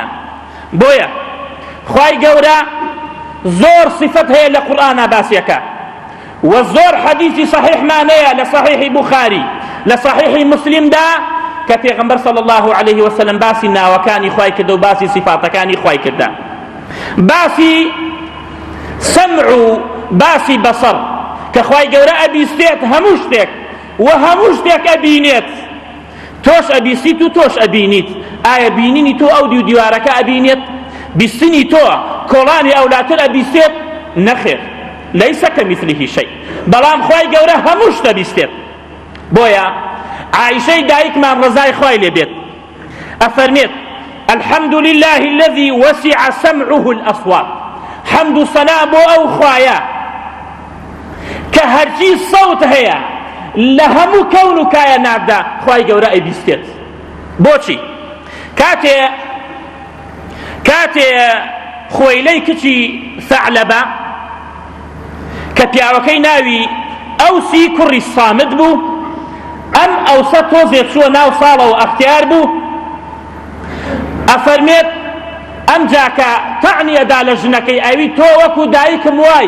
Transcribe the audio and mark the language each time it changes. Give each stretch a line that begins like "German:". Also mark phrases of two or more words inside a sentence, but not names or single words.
Central Kurdish: بۆیە خوای گەورە زۆر صفەت هەیە لە قورئانە باسیەکە، و زۆر حەدیثی صحیحمانەیە لە صحیحی بوخاری لە صحیحی مسلمدا کە پێغەمبەر
Arabic: صلی الله عليه وسلم
Central Kurdish: باسی ناوەکانی خوای کردە و باسی صفاتەکانی خوای کردە، باسی سەمع و باسی بەسەڕ کە خوای گەورە ئەبیستێت هەموو شتێک و هەموو شتێک ئەبینێت. تۆش ئەبیستیت و تۆش ئەبینیت. ئایا بینینی تۆ ئەو دیوارەکە ئەبینێت؟ بیستنی تۆ کۆڵانی ئەولاتر ئەبیستێت؟ نەخێر.
Arabic: ليس كمثله شيء
Central Kurdish: بەڵام خوای گەورە هەموو شتە بیستێت. بۆیە عائشەی دایکمان ڕزای خوای لێ بێت ئەفەرمێت
Arabic: الحمد لله الذي وسع سمعه الأصوات
Central Kurdish: حمد و سەنا بۆ ئەو خوایە کە هەرچی سەوت هەیە لە هەموو کەون و کایەناتدا خوای گەورە ئەیبیستێت. بۆچی؟ کاتێ خۆیلەی کچی ثەعلەبە کە پیاوەکەی ناوی ئەوسی کوڕی سامت بوو، ئەم ئەوسە تۆزێ چووە ناو ساڵەوە ئەختیار بوو، ئەفەرمێت ئەم جاکە تەعنی ئەدا لە ژنەکەی ئەوی تۆ وەکو دایکم وای.